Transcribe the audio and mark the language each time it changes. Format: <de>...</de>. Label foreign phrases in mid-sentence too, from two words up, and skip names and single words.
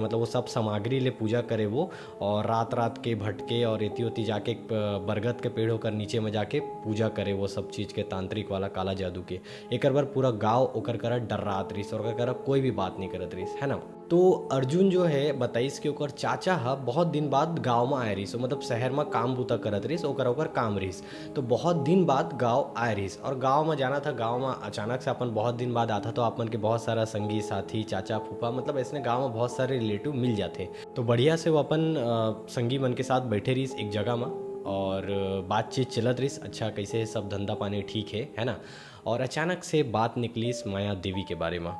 <hne>मतलब वो सब सामग्री ले पूजा करे वो। और रात रात के भटके और एती ओती जाके बरगद के पेड़ होकर नीचे में जाके पूजा करे वो सब चीज़ के, तांत्रिक वाला काला जादू के। एकर बर पूरा गांव ओकर करा डर्रात रहीस और ओकर करा कोई भी बात नहीं करत रहीस, है ना। तो अर्जुन जो है बताइस कि ओकर चाचा हा बहुत दिन बाद गांव में आए रहीस। मतलब शहर में काम बूता करत रहीस, ओकर काम रहीस। तो बहुत दिन बाद गांव आए रहीस और गांव में जाना था। गांव में अचानक से अपन बहुत दिन बाद आता तो अपन के बहुत सारा संगी साथी, चाचा फूफा, मतलब ऐसे गांव में बहुत सारे रिलेटिव मिल जाते। तो बढ़िया से वो अपन संगी मन के साथ बैठे रहीस एक जगह में और बातचीत चलत रहीस। अच्छा कैसे सब धंधा पानी ठीक है ना। और अचानक से बात निकलीस माया देवी के बारे में।</hne>